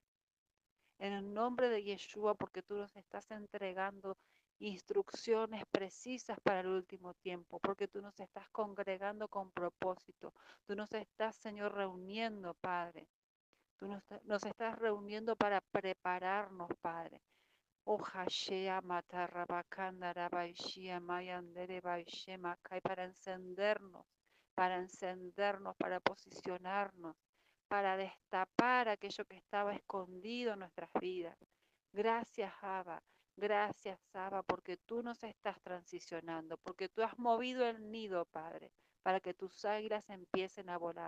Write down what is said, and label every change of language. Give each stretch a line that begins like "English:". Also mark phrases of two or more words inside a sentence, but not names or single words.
Spanish: En el nombre de Yeshua, porque tú nos estás entregando instrucciones precisas para el último tiempo, porque tú nos estás congregando con propósito. Tú nos estás, Señor, reuniendo, Padre. Tú nos estás reuniendo para prepararnos, Padre. Ojashea matarrabakandara baishia mayandere baishema kai para encendernos, para posicionarnos, para destapar aquello que estaba escondido en nuestras vidas. Gracias, Abba. Gracias, Abba, porque tú nos estás transicionando, porque tú has movido el nido, Padre, para que tus águilas empiecen a volar.